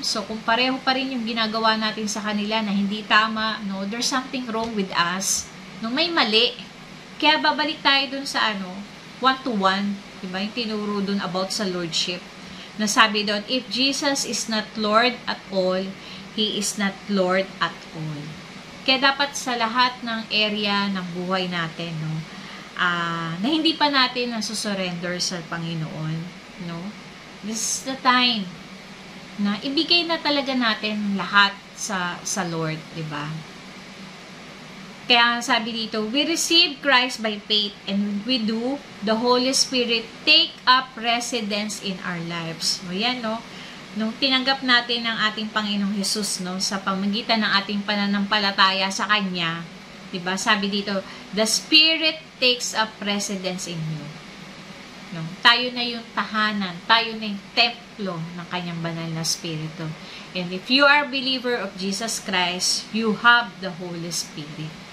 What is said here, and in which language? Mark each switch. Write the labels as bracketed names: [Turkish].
[Filipino] So, kung pareho pa rin yung ginagawa natin sa kanila na hindi tama, [English] there's something wrong with us. [Filipino] May mali. Kaya, babalik tayo dun sa one-to-one. Diba? Yung tinuro dun about sa lordship. Nasabi doon, [English] if Jesus is not Lord at all, He is not Lord at all. [Filipino] Kaya dapat sa lahat ng area ng buhay natin, na hindi pa natin nasusurrender sa Panginoon, [English] this is the time [Filipino] na ibigay na talaga natin lahat sa Lord, di ba? Kaya sabi dito, [English] we receive Christ by faith, and we do, the Holy Spirit take up residence in our lives. [Filipino] O yan, no? Nung tinanggap natin ng ating Panginoong Jesus, no, sa pamamagitan ng ating pananampalataya sa Kanya, diba? Sabi dito, [English] the Spirit takes up residence in you. No? [Filipino] Tayo na yung tahanan, tayo na yung templo ng Kanyang banal na Espiritu. [English] And if you are a believer of Jesus Christ, you have the Holy Spirit.